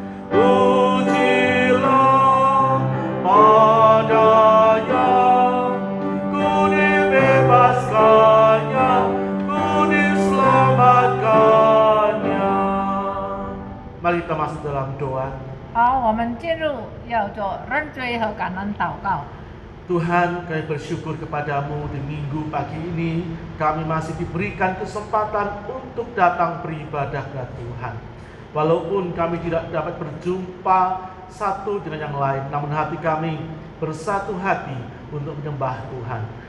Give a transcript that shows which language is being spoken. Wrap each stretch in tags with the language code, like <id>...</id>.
<id>Pujilah padanya, ku dibebaskannya, ku diselamatkannya. Mari kita masuk dalam doa.</id> <zh>好，我们进入要做认罪和感恩祷告。</zh> <id>Tuhan, kami bersyukur kepadamu di minggu pagi ini. Kami masih diberikan kesempatan untuk datang beribadah ke Tuhan. Walaupun kami tidak dapat berjumpa satu dengan yang lain, namun hati kami bersatu hati untuk menyembah Tuhan.</id>